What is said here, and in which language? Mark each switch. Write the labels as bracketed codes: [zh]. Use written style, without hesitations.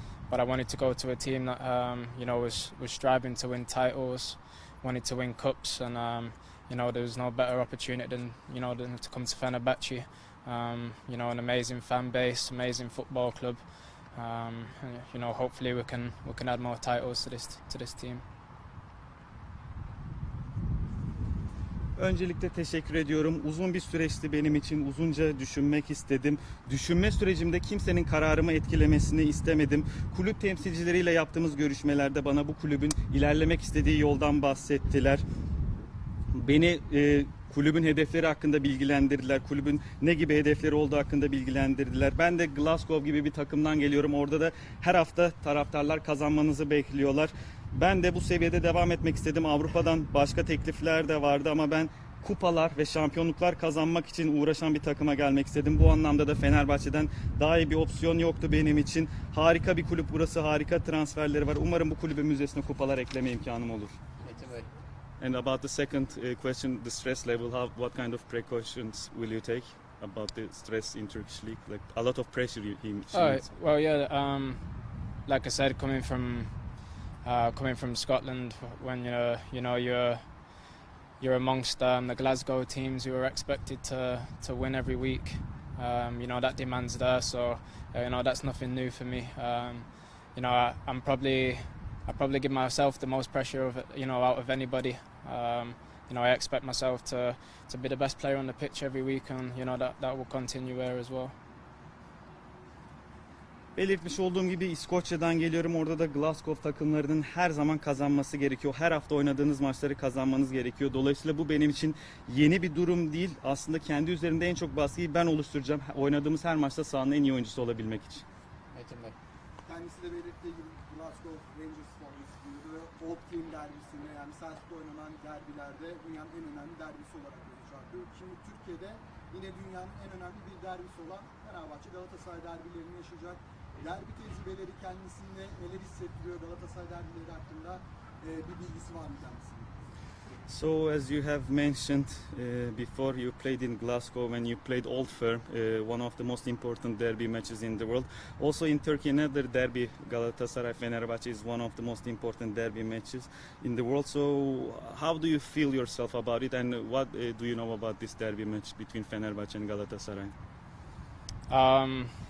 [en] But I wanted to go to a team that, was striving to win titles, wanted to win cups, and, there was no better opportunity than to come to Fenerbahçe. An amazing fan base, amazing football club. And, hopefully we can add more titles to this team. [tr] Öncelikle teşekkür ediyorum. Uzun bir süreçti benim için. Uzunca düşünmek istedim. Düşünme sürecimde kimsenin kararımı etkilemesini istemedim. Kulüp temsilcileriyle yaptığımız görüşmelerde bana bu kulübün ilerlemek istediği yoldan bahsettiler. Beni kulübün hedefleri hakkında bilgilendirdiler. Kulübün ne gibi hedefleri olduğu hakkında bilgilendirdiler. Ben de Glasgow gibi bir takımdan geliyorum. Orada da her hafta taraftarlar kazanmanızı bekliyorlar. Ben de bu seviyede devam etmek istedim. Avrupa'dan başka teklifler de vardı ama ben kupalar ve şampiyonluklar kazanmak için uğraşan bir takıma gelmek istedim. Bu anlamda da Fenerbahçe'den daha iyi bir opsiyon yoktu benim için. Harika bir kulüp burası, harika transferleri var. Umarım bu kulübün müzesine kupalar ekleme imkanım olur. Metin Bey. [en] And about the second question, the stress level, what kind of precautions will you take about the stress in Turkish league? Like a lot of pressure Well, yeah. Like I said, coming from Scotland, when you're amongst the Glasgow teams who are expected to win every week. That demand's there, so that's nothing new for me. I probably give myself the most pressure out of anybody. I expect myself to be the best player on the pitch every week, and that will continue there as well. [tr] Belirtmiş olduğum gibi İskoçya'dan geliyorum. Orada da Glasgow takımlarının her zaman kazanması gerekiyor. Her hafta oynadığınız maçları kazanmanız gerekiyor. Dolayısıyla bu benim için yeni bir durum değil. Aslında kendi üzerimde en çok baskıyı ben oluşturacağım. Oynadığımız her maçta sahanın en iyi oyuncusu olabilmek için. Metin Bey. Kendisi de belirttiği gibi Glasgow Rangers formasıydı ve Old Team derbisinde, yani Selçuk'ta oynanan derbilerde dünyanın en önemli derbisi olarak olacaktı. Şimdi Türkiye'de yine dünyanın en önemli bir derbisi olan Fenerbahçe Galatasaray derbilerini yaşayacak. Derbi tecrübeleri kendisinde neler hissettiriyor, Galatasaray derbileri hakkında bir bilgisi var mı kendisinin? [en] So as you have mentioned before, you played in Glasgow and you played Old Firm, one of the most important derby matches in the world. Also in Turkey, another derby, Galatasaray Fenerbahçe, is one of the most important derby matches in the world. So how do you feel yourself about it, and what do you know about this derby match between Fenerbahçe and Galatasaray?